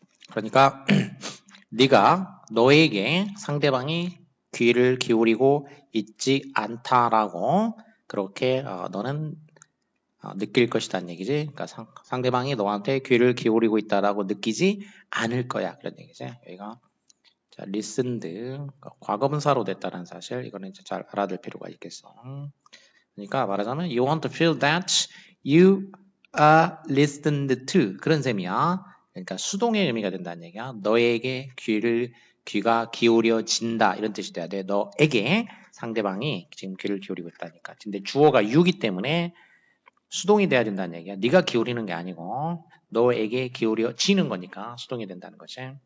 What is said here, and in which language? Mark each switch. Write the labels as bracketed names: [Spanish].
[Korean] 그러니까 네가 너에게 상대방이 귀를 기울이고 있지 않다라고 그렇게 너는 느낄 것이라는 얘기지. 그러니까 상대방이 너한테 귀를 기울이고 있다라고 느끼지 않을 거야. 그런 얘기지. 여기가 자, listened 그러니까 과거분사로 됐다는 사실 이거는 이제 잘 알아둘 필요가 있겠어. 그러니까 말하자면 [English] you want to feel that you are listened to [Korean] 그런 셈이야. 그러니까 수동의 의미가 된다는 얘기야. 너에게 귀가 기울여진다 이런 뜻이 돼야 돼. 너에게 상대방이 지금 귀를 기울이고 있다니까. 근데 주어가 you기 때문에 수동이 돼야 된다는 얘기야. 네가 기울이는 게 아니고 너에게 기울여지는 거니까 수동이 된다는 거지.